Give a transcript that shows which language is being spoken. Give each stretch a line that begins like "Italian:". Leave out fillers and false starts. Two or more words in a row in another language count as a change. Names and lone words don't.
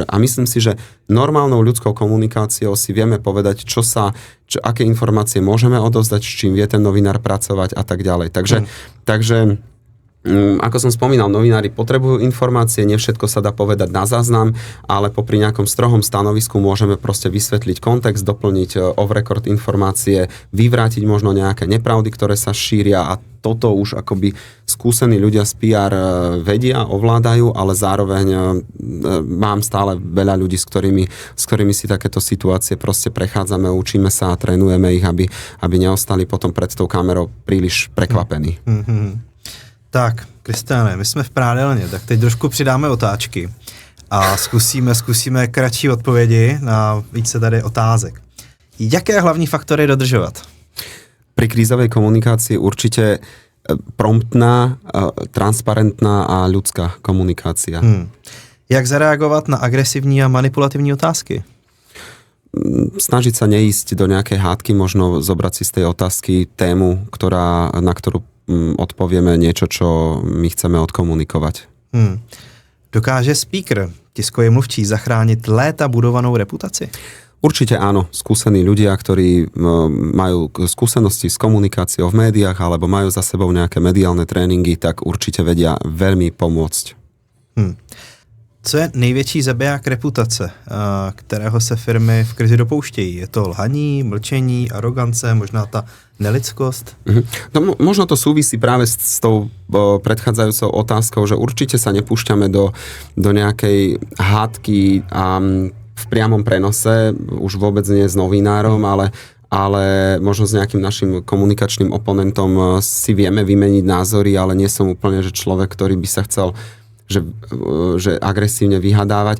Slovak: A myslím si, že normálnou ľudskou komunikáciou si vieme povedať, aké informácie môžeme odovzdať, s čím vie ten novinár pracovať a tak ďalej. Takže ako som spomínal, novinári potrebujú informácie, nie všetko sa dá povedať na záznam, ale popri nejakom strohom stanovisku môžeme proste vysvetliť kontext, doplniť off-record informácie, vyvrátiť možno nejaké nepravdy, ktoré sa šíria a toto už akoby skúsení ľudia z PR vedia, ovládajú, ale zároveň mám stále veľa ľudí, s ktorými si takéto situácie proste prechádzame, učíme sa a trénujeme ich, aby neostali potom pred tou kamerou príliš prekvapení.
Czech: Tak, Kristiáne, my jsme v prádelně, tak teď trošku přidáme otáčky a zkusíme kratší odpovědi na více tady otázek. Jaké hlavní faktory dodržovat?
Slovak: Pri krízovej komunikácii určite promptná, transparentná a ľudská komunikácia.
Czech: Jak zareagovat na agresivní a manipulativní otázky?
Slovak: Snažiť sa neísť do nejakej hádky, možno zobrať si z tej otázky tému, na ktorú odpovieme niečo, čo my chceme odkomunikovať.
Czech: Dokáže speaker, tiskový mluvčí, zachránit léta budovanou reputaci?
Slovak: Určite áno. Skúsení ľudia, ktorí majú skúsenosti s komunikáciou v médiách alebo majú za sebou nejaké mediálne tréningy, tak určite vedia veľmi pomôcť.
Czech: Co je největší zabiják reputace, kterého se firmy v krizi dopouštějí? Je to lhaní, mlčení, arogance, možná ta nelidskost?
Slovak: No, možno to súvisí práve s tou predchádzajúcou otázkou, že určite sa nepúšťame do nejakej hádky v priamom prenose, už vôbec nie s novinárom, ale možno s nejakým našim komunikačným oponentom si vieme vymeniť názory, ale nie som úplne že človek, ktorý by sa chcel že agresívne vyhadávať.